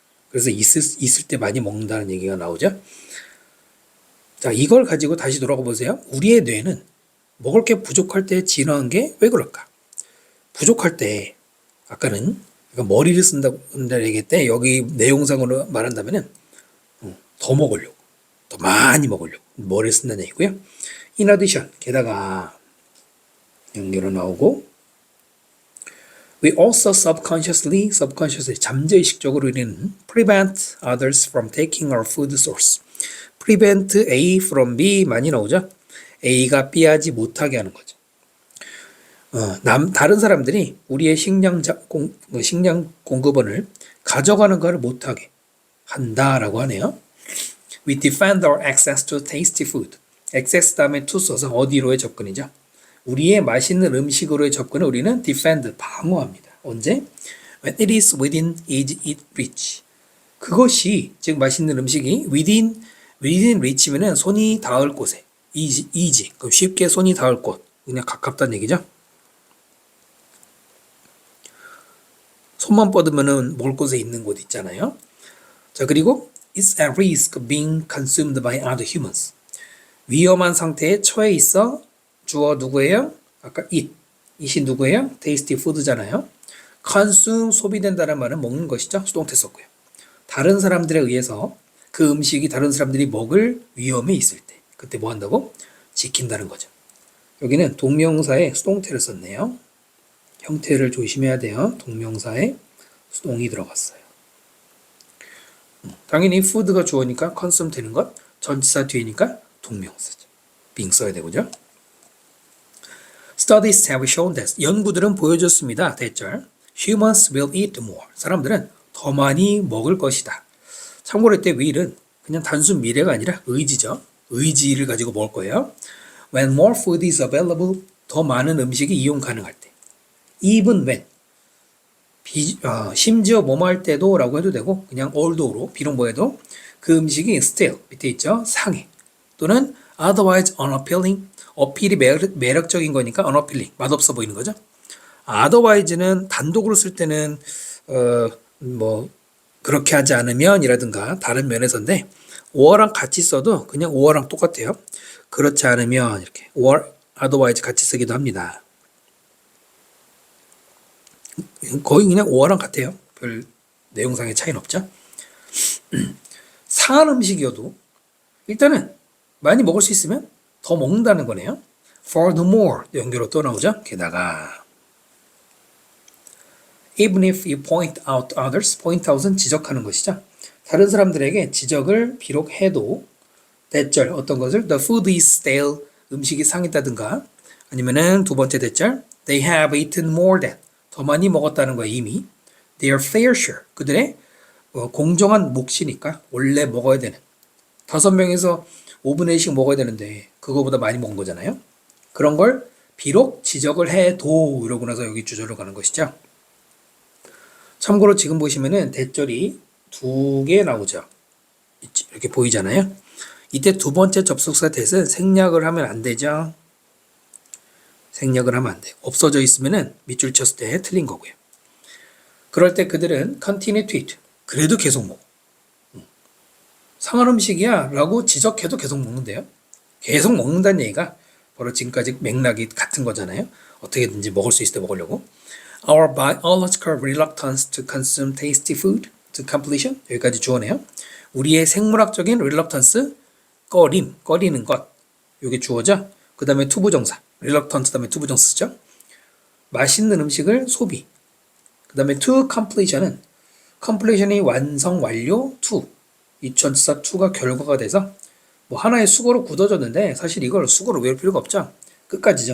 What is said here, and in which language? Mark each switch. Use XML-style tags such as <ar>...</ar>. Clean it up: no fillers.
<ko>그래서 있을 때 많이 먹는다는 얘기가 나오죠. 자, 이걸 가지고 다시 돌아가 보세요. 우리의 뇌는 먹을 게 부족할 때 진화한 게 왜 그럴까? 부족할 때 아까는 머리를 쓴다고 얘기했대. 여기 내용상으로 말한다면은 더 먹으려고, 더 많이 먹으려고 머리를 쓴다는 얘기고요.</ko> <en>In addition,</en> <ko>게다가 연결로 나오고</ko> <en>We also subconsciously</en> <ko>잠재의식적으로 우리는</ko> <en>prevent others from taking our food source.</en> <ko>prevent A from B 많이 나오죠. A가 B하지 못하게 하는 거죠. 다른 사람들이 우리의 식량 공급원을 가져가는 것을 못하게 한다라고 하네요.</ko> <en>We defend our access to tasty food. access</en> <ko>다음에 to 써서 어디로의 접근이죠. 우리의 맛있는 음식으로의 접근을 우리는 defend, 방어합니다. 언제?</ko> <en>When it is within eat reach.</en> <ko>그것이, 즉 맛있는 음식이</ko> <en>within reach</en> <ko>면은 손이 닿을 곳에, easy, 그럼 쉽게 손이 닿을 곳, 그냥 가깝다는 얘기죠. 손만 뻗으면은 먹을 곳에 있는 곳 있잖아요. 자, 그리고</ko> <en>it's at risk of being consumed by other humans.</en> <ko>위험한 상태에 처해 있어. 주어 누구예요? 아까 it이 누구예요? tasty food잖아요. consume, 소비된다는 말은 먹는 것이죠. 수동태 썼고요. 다른 사람들에 의해서 그 음식이 다른 사람들이 먹을 위험에 있을 때 그때 뭐 한다고? 지킨다는 거죠. 여기는 동명사에 수동태를 썼네요. 형태를 조심해야 돼요. 동명사에 수동이 들어갔어요. 당연히 food가 주어니까 consume 되는 것, 전치사 뒤니까 동명사죠. being 써야 되고요.</ko> <en>Studies have shown that</en> <ko>연구들은 보여줬습니다. 대절</ko> <en>humans will eat more.</en> <ko>사람들은 더 많이 먹을 것이다. 참고로 이때 will은 그냥 단순 미래가 아니라 의지죠. 의지를 가지고 먹을 거예요.</ko> <en>When more food is available,</en> <ko>더 많은 음식이 이용 가능할 때.</ko> <en>Even when,</en> <ko>심지어 뭐뭐 할 때도 라고 해도 되고 그냥 although로 비록 뭐해도 그 음식이 still, 밑에 있죠. 상해. 또는</ko> <en>otherwise unappealing,</en> <ko>어필이 매력적인 거니까 unappealing, 맛없어 보이는 거죠. otherwise는 단독으로 쓸 때는 뭐 그렇게 하지 않으면 이라든가 다른 면에서인데 or랑 같이 써도 그냥 or랑 똑같아요. 그렇지 않으면 이렇게 or, otherwise 같이 쓰기도 합니다. 거의 그냥 or랑 같아요. 별 내용상의 차이는 없죠. 상한 음식이어도 일단은 많이 먹을 수 있으면 더 먹는다는 거네요. For the more 연결로 또 나오죠. 게다가</ko> <en>even if you point out others, point out은</en> <ko>지적하는 것이죠. 다른 사람들에게 지적을 비록 해도 대절 어떤 것을</ko> <en>the food is stale,</en> <ko>음식이 상했다든가 아니면은 두 번째 대절</ko> <en>they have eaten more than,</en> <ko>더 많이 먹었다는 거야 이미.</ko> <en>their fair share,</en> <ko>그들의 공정한 몫이니까 원래 먹어야 되는 5명에서 5분의 1씩 먹어야 되는데 그거보다 많이 먹은 거잖아요. 그런 걸 비록 지적을 해도 이러고 나서 여기 주절로 가는 것이죠. 참고로 지금 보시면은 대절이 2개 나오죠. 이렇게 보이잖아요. 이때 두 번째 접속사 that은 생략을 하면 안 되죠. 생략을 하면 안 돼요. 없어져 있으면은 밑줄 쳤을 때 틀린 거고요. 그럴 때 그들은</ko> <en>continue to eat,</en> <ko>그래도 계속 먹어. 상한 음식이야 라고 지적해도 계속 먹는데요. 계속 먹는다는 얘기가 바로 지금까지 맥락이 같은 거잖아요. 어떻게든지 먹을 수 있을 때 먹으려고.</ko> <en>Our biological reluctance to consume tasty food to completion,</en> <ko>여기까지 주어네요. 우리의 생물학적인 reluctance, 꺼리는 것, 이게 주어죠. 그 다음에 투부정사, reluctant 다음에 투부정사 쓰죠. 맛있는 음식을 소비. 그 다음에 to completion은 completion이 완성, 완료, to, 이 전치사 to가 결과가 돼서 뭐 하나의 수거로 굳어졌는데 사실 이걸 수거로 외울 필요가 없죠. 끝까지죠.</ko>